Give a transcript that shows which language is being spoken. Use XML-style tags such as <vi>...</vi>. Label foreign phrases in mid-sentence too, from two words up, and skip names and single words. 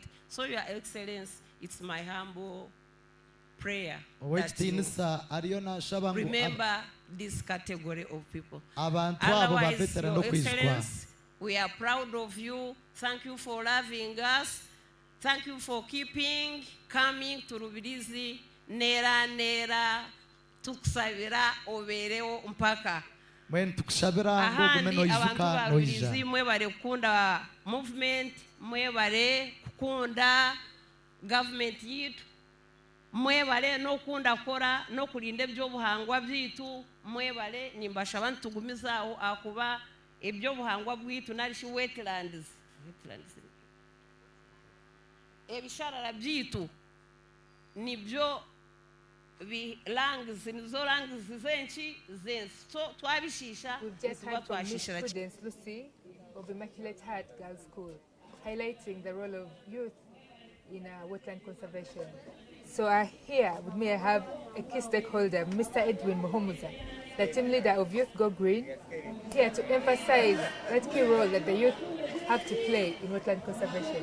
<en>So Your Excellency, it's my humble prayer that you remember this category of people. Otherwise, Your Excellency, we are proud of you. Thank you for loving us. Thank you for coming to Rubirizi</en> <nyn>nera tukusabira oberewo mpaka. Ahandi abantu ba Rubirizi mwe bare kukunda movement, mwe bare kukunda government yitu, mwe bare no kunda kora no kulinda ebyobuhangwa byitu, mwe bare nimbasha abantu tugumizaho akuba ebyobuhangwa bwitu narishi wetlands ebisharara byitu nibyo nizo langs zenshi so twabishisha.</nyn> <en>We've just heard from Miss Prudence Lucy of Immaculate Heart Girls School, highlighting the role of youth in wetland conservation. So here with me I have a key stakeholder, Mr. Edwin Muhumuza, the team leader of Youth Go Green, here to emphasize that key role that the youth have to play in wetland conservation.</en>